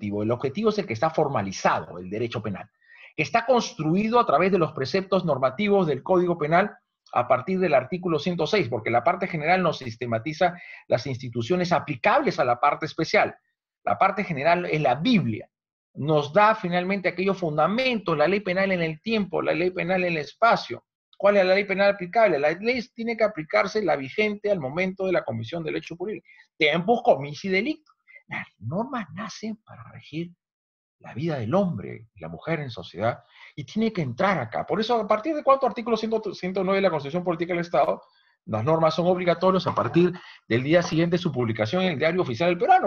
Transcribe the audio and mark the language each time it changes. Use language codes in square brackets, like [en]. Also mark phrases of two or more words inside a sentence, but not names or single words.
[es] El objetivo es el que está formalizado, el derecho penal, que está construido a través de los preceptos normativos del Código Penal a partir del artículo 106, porque la parte general nos sistematiza las instituciones aplicables a la parte especial. La parte general es la Biblia. Nos da finalmente aquellos fundamentos, la ley penal en el tiempo, la ley penal en el espacio. ¿Cuál es la ley penal aplicable? La ley tiene que aplicarse la vigente al momento de la comisión del hecho punible. [la] Tempus comisi delicto. [es] Las normas nacen para regir la vida del hombre y la mujer en sociedad, y tiene que entrar acá. Por eso, ¿a partir de cuánto? Artículo 109 de la Constitución Política del Estado, las normas son obligatorias a partir del día siguiente de su publicación en el Diario Oficial del Peruano.